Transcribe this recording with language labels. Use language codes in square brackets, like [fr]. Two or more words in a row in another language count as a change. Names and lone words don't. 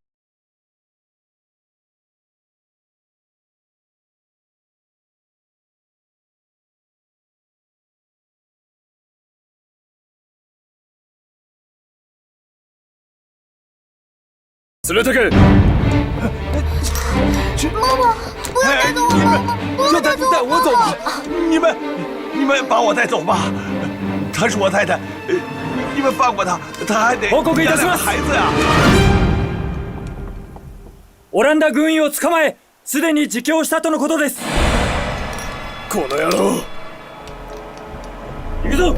[zh] 死了这个！妈妈，不要带走我！妈妈，不要带走带我走吧！你们把我带走吧！她是我太太，你们放过她，她还得 [ja] 报告给いたします。 [zh] 孩子呀！ [ja] オランダ軍医を捕まえ、すでに自供したとのことです。この野郎！行くぞ！